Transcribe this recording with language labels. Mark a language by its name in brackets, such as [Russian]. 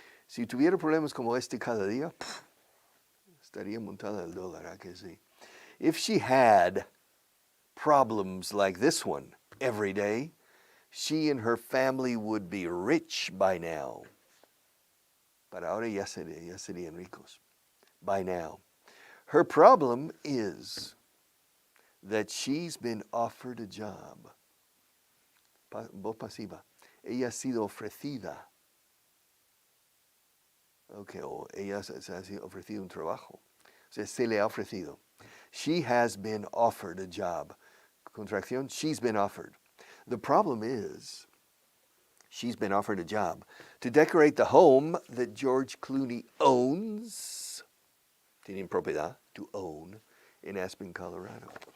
[Spanish] Si tuviera problemas como este cada día, estaría montada el dólar, ¿a que sí? [English] If she had problems like this one every day, she and her family would be rich by now. [Spanish] Para ahora ya serían ricos. [English] By now. Her problem is that she's been offered a job. [Spanish] Voz pasiva. Ella ha sido ofrecida. Okay, o ella se ha sido ofrecido un trabajo. O sea, se le ha ofrecido. [English] She has been offered a job. Contracción, she's been offered. The problem is, she's been offered a job to decorate the home that George Clooney owns. [Spanish] Tienen propiedad, [English] to own, [Spanish] in Aspen, Colorado.